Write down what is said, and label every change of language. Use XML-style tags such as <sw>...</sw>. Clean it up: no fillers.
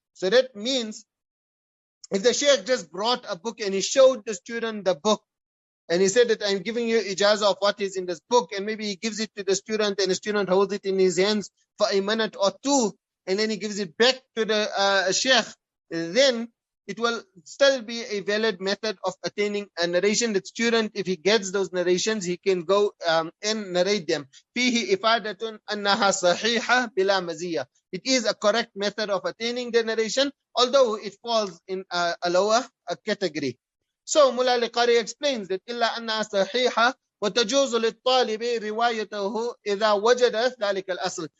<en>So that means if the Shaykh just brought a book and he showed the student the book, and he said that I'm giving you ijazah of what is in this book, and maybe he gives it to the student and the student holds it in his hands for a minute or two, and then he gives it back to the Shaykh, then it will still be a valid method of attaining a narration. The student, if he gets those narrations, he can go and narrate them.</en> <ar>فيه إفادة أنها صحيحة بلا مزية.</ar> <en>It is a correct method of attaining the narration, although it falls in a lower category. So Mullah al-Qari explains that</en> <ar>إلا أنها صحيحة وتجوز للطالب روايته إذا وجد ذلك الأصل.</ar>